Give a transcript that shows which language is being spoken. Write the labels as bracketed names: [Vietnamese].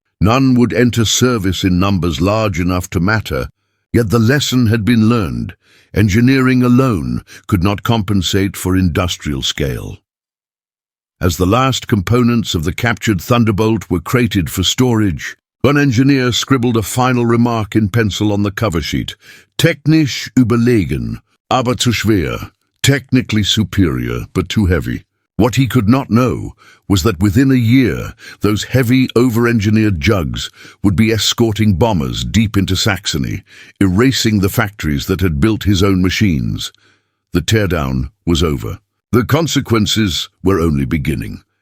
[English] None would enter service in numbers large enough to matter, yet the lesson had been learned. Engineering alone could not compensate for industrial scale. As the last components of the captured Thunderbolt were crated for storage, one engineer scribbled a final remark in pencil on the cover sheet. [German] Technisch überlegen, aber zu schwer. [English] Technically superior, but too heavy. What he could not know was that within a year, those heavy, over-engineered jugs would be escorting bombers deep into Saxony, erasing the factories that had built his own machines. The teardown was over. The consequences were only beginning.